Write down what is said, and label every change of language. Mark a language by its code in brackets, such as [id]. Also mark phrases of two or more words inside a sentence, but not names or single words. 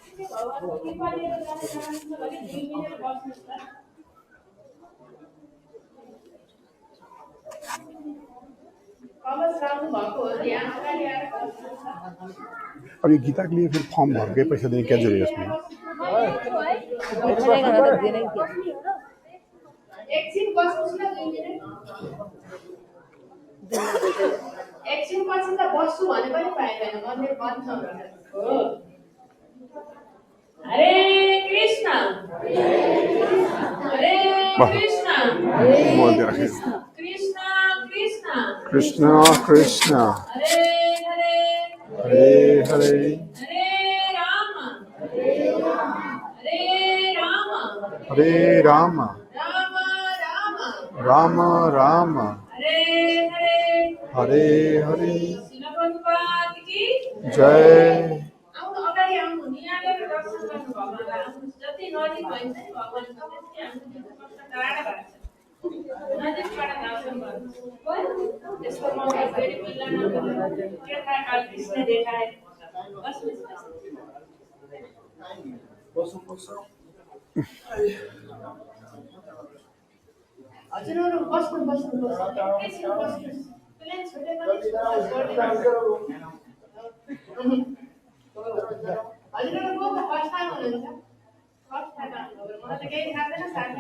[hi] अब ये गीता के लिए फिर फॉर्म भर के पैसा देने क्या जरूरी है उसमें [ne] एकछिन पछि त बस्छु भने पनि पाइदैन मन्दिर बन्द छ हो हरे कृष्ण हरे कृष्ण [hi] बोलते रखे कृष्ण कृष्ण कृष्ण कृष्ण हरे हरे हरे हरे हरे राम हरे राम हरे राम राम राम राम राम हरे हरे हरे हरे शिल प्रभुपाद की जय [ne] आउनु अगाडि आउनु नि यहाँले दर्शन गर्नु भगवानलाई आउनु जति नजिक भइन्छ नि भगवानको त्यति हाम्रो कष्ट टाढा भएको छ नजिकबाट दर्शन गर्नु यसको मौका फेरि मिल्दैन के थाहा काल कृष्ण देखाए हजुरहरू बस्नु बस्नु बस्नु एकैछिन बस्नु प्लेन छुटेको नि हजुरहरूको को [en] first time [ne] हुनुहुन्छ [en] first time [ne] आउनुभयो मलाई त केही थाहा छैन साथीले